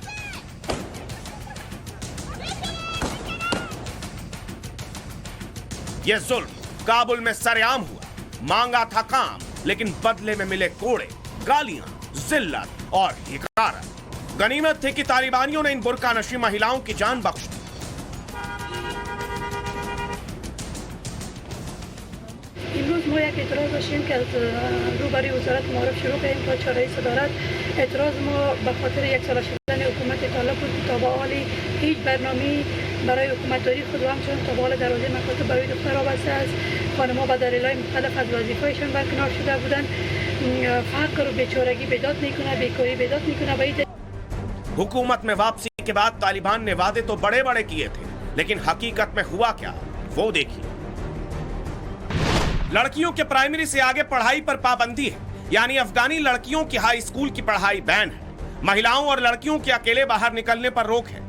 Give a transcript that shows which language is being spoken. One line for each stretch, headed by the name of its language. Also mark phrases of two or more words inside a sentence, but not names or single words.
Hindi: यह जुल्म काबुल में सरेआम हुआ। मांगा था काम, लेकिन बदले में मिले कोड़े, गालियां, जिल्लत और हिकारत। गनीमत थी कि तालिबानियों ने इन बुर्का नशी महिलाओं की जान बख्श दी।
Persian: امروز ما یک اعتراض داشتیم که از روبروی وزارت معارف شروع کردیم تا چهارراه صدارت. اعتراض ما به خاطر یک سال شدن حکومت طالب بود که تا به حال هیچ برنامه‌ای برای حکومتداری خود و همچنین تا به حال دروازه مکاتب برای دخترها بسته است. خانم‌ها به دلایل مختلف از وظیفه‌شان برکنار شده بودند. فقر و بیچارگی بیداد میکنه، بیکاری بیداد میکنه.
Hindi: हुकूमत में वापसी के बाद तालिबान ने वादे तो बड़े बड़े किए थे, लेकिन हकीकत में हुआ क्या, वो देखिए। लड़कियों के प्राइमरी से आगे पढ़ाई पर पाबंदी है, यानी अफगानी लड़कियों की
English: high school
Hindi: की पढ़ाई बैन है। महिलाओं और लड़कियों के अकेले बाहर निकलने पर रोक है।